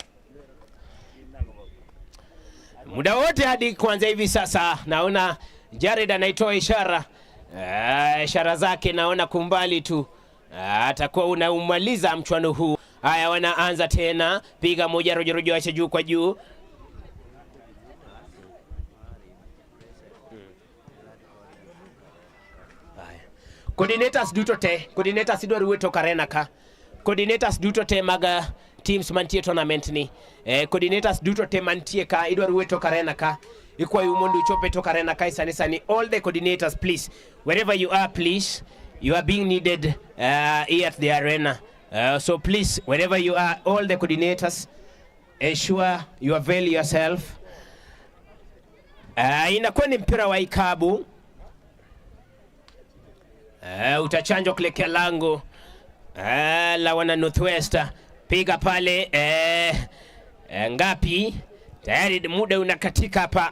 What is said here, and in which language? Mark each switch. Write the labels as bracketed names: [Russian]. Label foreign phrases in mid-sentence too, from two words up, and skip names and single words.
[Swahili] Muda wote hadi kuanza hivi sasa naona Jared anaitoa ishara zake, naona kumbali tu atakuwa unaumaliza mchuano huu. Haya, wanaanza tena, piga moja rojo acha juu kwa juu. [Luo (Kenya and Tanzania)] Coordinators idwaro weto karena ka. Coordinators duto te maga teams mantie tournament ni. Coordinators duto te mantie ka idwaro weto karena ka. Ikwa yumondu chope to karena ka sani. [English] All the coordinators please, wherever you are please, you are being needed here at the arena. So please, wherever you are, all the coordinators, ensure you avail yourself. [Swahili] Inakuwa ni mpira wa ikabu. Utachanjwa kuelekea lango la wana Northwest. Piga pale ngapi? Tayari muda unakatika hapa.